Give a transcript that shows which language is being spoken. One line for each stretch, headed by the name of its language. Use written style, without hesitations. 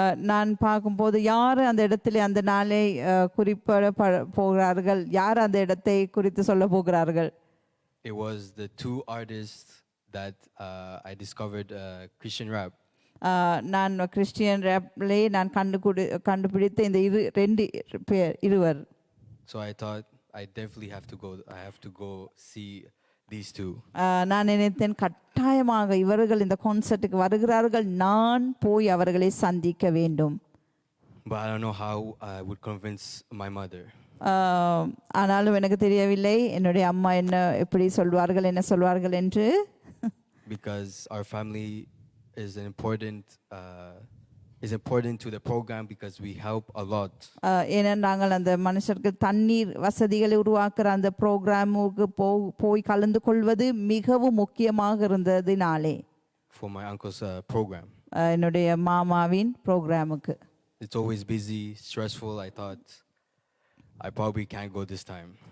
Tamil: நான் பார்க்கும்போது யார் அந்த இடத்துல அந்த நாளை குறிப்பிட போகிறார்கள், யார் அந்த இடத்தை குறித்து சொல்ல போகிறார்கள்.
English: It was the two artists that I discovered Christian rap.
Tamil: நான் கிறிஸ்டியன் ரேப்லே நான் கண்டுபிடித்த இந்த இருவர்.
English: So I thought I definitely have to go. I have to go see these two.
Tamil: நான் நினைத்தேன் கட்டாயமாக இவர்கள் இந்த கான்சர்ட்டுக்கு வருகிறார்கள், நான் போய் அவர்களை சந்திக்க வேண்டும்.
English: But I don't know how I would convince my mother.
Tamil: ஆனாலும் எனக்கு தெரியவில்லை என்னுடைய அம்மா எப்படி சொல்வார்கள் என்று.
English: Because our family is an important is important to the program because we help a lot.
Tamil: ஏன்னா நாங்கள் அந்த மனுஷருக்கு தண்ணீர் வசதிகளை உருவாக்குற அந்த ப்ரோக்ராமுக்கு போய் கலந்து கொள்வது மிகவும் முக்கியமாக இருந்ததினாலே
English: For my uncle's program.
Tamil: என்னுடைய மாமாவின் ப்ரோக்ராமுக்கு.
English: It's always busy, stressful. I thought I probably can't go this time.